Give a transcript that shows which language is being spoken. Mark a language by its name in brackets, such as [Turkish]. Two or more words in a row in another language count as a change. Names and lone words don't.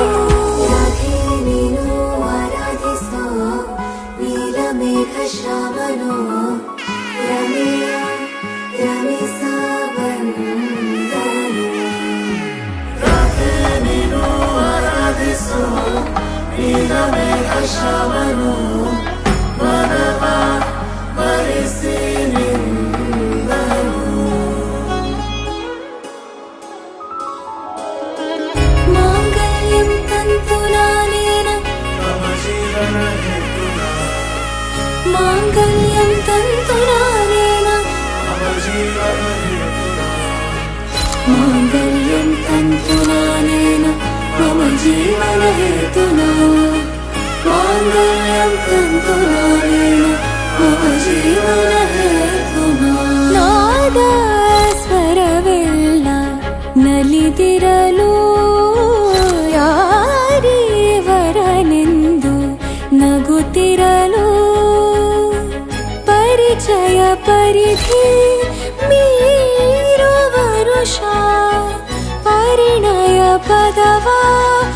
[Kannada] ರಾಧೆ ನೀನು ಆರಾಧಿಸೋ ನೀಲಮೇಘ ಶ್ಯಾಮನು, ರಮೆಯ ರಮಿಸ ಬಂದನು. ರಾಧೆ ನೀನು ಆರಾಧಿಸೋ [Sanskrit] माङ्गल्यं तन्तुनानेन माङ्गल्यं तन्तुनानेन माङ्गल्यं तन्तुनानेन मम जीवनहेतुना माङ्गल्यं तन्तुनानेन मम जीवनहेतुना [Kannada] ನಾದ ಸ್ವರವೆಲ್ಲ ನಲಿದಿರಲು ಯಾರೀವರನೆಂದು ನಗುತ್ತಿರಲು ಪರಿಚಯ ಪರಿಧಿ ಮೀರುವ ವರುಷ ಪರಿಣಯ ಪದವಾ